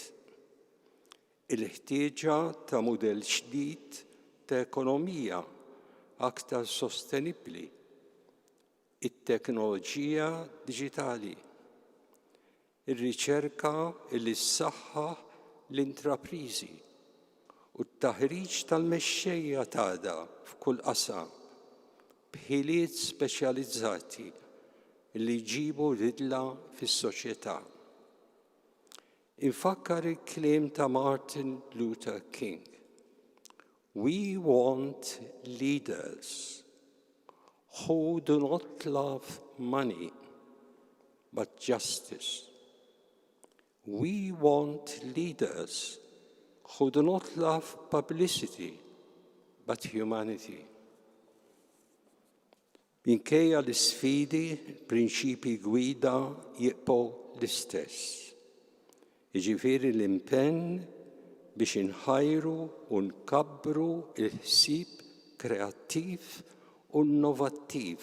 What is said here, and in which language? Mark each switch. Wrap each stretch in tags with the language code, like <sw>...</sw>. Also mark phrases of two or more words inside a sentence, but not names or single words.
<mt>il-ħtieġa ta' mudell ġdid ta' ekonomija aktar sostenibbli, it-teknoloġija diġitali, ir-riċerka li ssaħħaħ l-intrapriżi u t-taħriġ tal-mexxejja tagħha f'kull qasam b'ħiliet speċjalizzati li jġibu ridla fis-soċjetà. Infakkar il-kliem ta' Martin Luther King.</mt> <en>We want leaders who do not love money but justice. We want leaders who do not love publicity but humanity.</en> <mt>Minkejja l-isfidi, prinċipi gwida jibqgħu l-istess. Jiġifieri l-impenn biex inħajru u nkabbru il-ħsieb kreattiv u innovattiv.</mt>